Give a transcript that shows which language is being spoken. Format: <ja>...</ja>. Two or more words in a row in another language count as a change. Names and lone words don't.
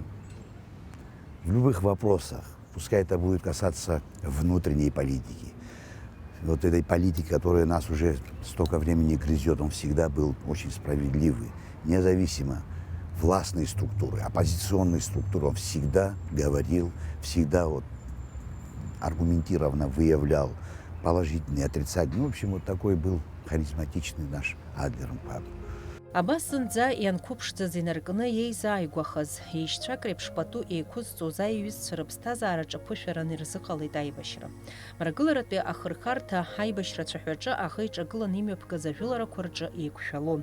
<ru>В любых вопросах, пускай это будет касаться внутренней политики, вот этой политики, которая нас уже столько времени грызет, он всегда был очень справедливый, независимо властной структуры, оппозиционной структуры, он всегда говорил, всегда вот аргументированно выявлял положительные, отрицательные. В общем, вот такой был харизматичный наш Адлер Амқәаб.</ru> <ab>Абас зынӡа ианқәыԥшӡаз инаркны иеизааигәахаз, еишьцәак реиԥш пату еиқәызҵоз аиҩызцәа рыԥсҭазаараҿ аԥышәаран ирзыҟалеит аибашьра. Мрагыларатәи ахырхарҭа аибашьра ацәаҳәаҿы аӷа иҿагыланы имҩаԥгаз ажәыларақәа рҿы еиқәшәалон.</ab>